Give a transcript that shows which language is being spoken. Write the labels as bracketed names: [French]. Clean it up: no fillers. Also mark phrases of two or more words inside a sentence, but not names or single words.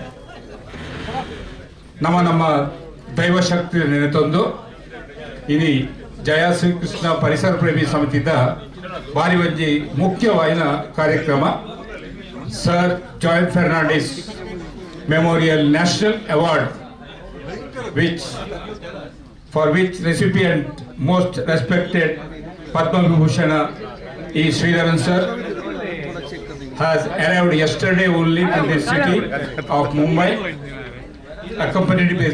[Tulu] ನಮ್ಮ ದೈವಶಕ್ತಿ ನೆನೆತೊಂದು ಇನಿ ಜಯಶ್ರೀ ಕೃಷ್ಣ ಪರಿಸರ ಪ್ರೇಮಿ ಸಮಿತಿದ ಬಾರಿ ಒಂಜಿ ಮುಖ್ಯವಾದ ಕಾರ್ಯಕ್ರಮ ಸರ್ ಜಾನ್ ಫೆರ್ನಾಂಡಿಸ್ ಮೆಮೋರಿಯಲ್ ನ್ಯಾಷನಲ್ ಅವಾರ್ಡ್ [English] for which recipient most respected Padma Vibhushana is Sreedharan sir has arrived yesterday only in the city of Mumbai, accompanied with